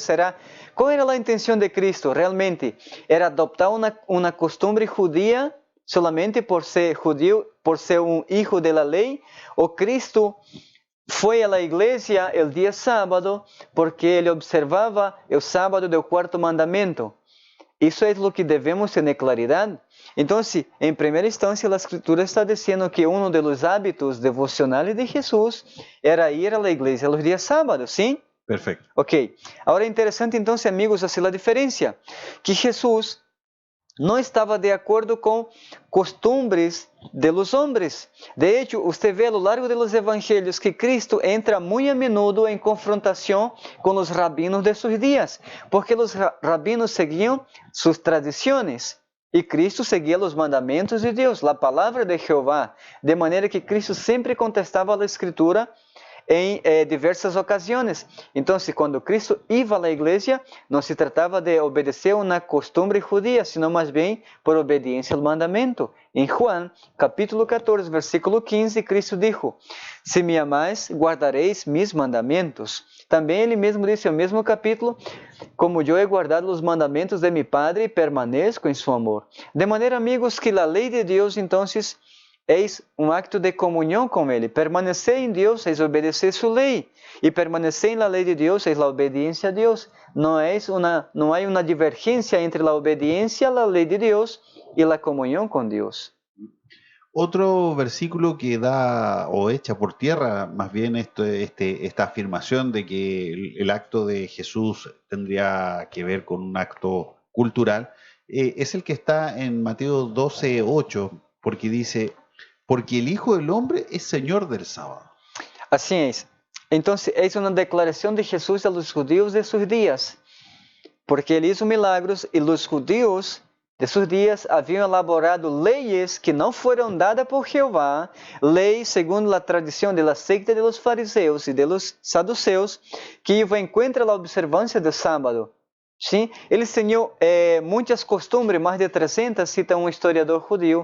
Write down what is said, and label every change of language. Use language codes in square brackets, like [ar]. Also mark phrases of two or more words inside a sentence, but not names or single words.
[es] ¿Cuál era la intención de Cristo realmente? ¿Era adoptar una costumbre judía solamente por ser judío, por ser un hijo de la ley? ¿O Cristo fue a la iglesia el día sábado porque ele observaba el sábado del cuarto mandamiento? [pt] Isso é o que devemos ter claridade. Então, em primeira instância, a Escritura está dizendo que um dos hábitos devocionais de Jesus era ir à igreja nos dias sábados, sim? [es] Perfecto. Ok. [pt] Agora é interessante, então, amigos, assim a diferença. Que Jesus não estava de acordo com [es] costumbres de los hombres. De hecho, [pt] você vê [es] a lo largo de los [pt] evangelhos que Cristo entra muito [es] a menudo [pt] em confrontação com os rabinos de seus dias, porque os rabinos seguiam suas tradições e Cristo seguia os mandamentos de Deus, a palavra de Jeová, de maneira que Cristo sempre contestava a Escritura em diversas ocasiões. Então, quando Cristo ia à igreja, não se tratava de obedecer uma costumbre judia, sino mais bem por obediência ao mandamento. Em Juan, capítulo 14, versículo 15, Cristo dijo: "Se me amais, guardareis mis mandamentos." Também ele mesmo disse no mesmo capítulo: "Como eu he guardado os mandamentos de mi Padre e permaneço em seu amor." De maneira, amigos, que a lei de Deus, então, é um acto de comunhão com Ele. Permanecer em Deus é obedecer sua lei. E permanecer na lei de Deus é a obediência a Deus. Não há uma divergência entre a obediência à lei de Deus e a comunhão com Deus. [es] Otro versículo que da o echa por tierra más bien esta afirmación de que el acto de Jesús tendría que ver con un acto cultural, es el que está en Mateo 12:8, porque dice: porque el Hijo del Hombre es Señor del sábado. [pt] Assim é. Então, é uma declaração de Jesus [es] a los judíos [pt] de seus dias, porque ele [es] hizo milagros [pt] e os judíos de seus dias haviam elaborado leis que não foram dadas por Jeová, leis segundo a tradição da secta [es] de los fariseus [pt] e [es] de los saduceus, [pt] que iam em contra da observância do sábado. Sim, eles tinham muitas costumbres, mais de 300, cita um historiador judío.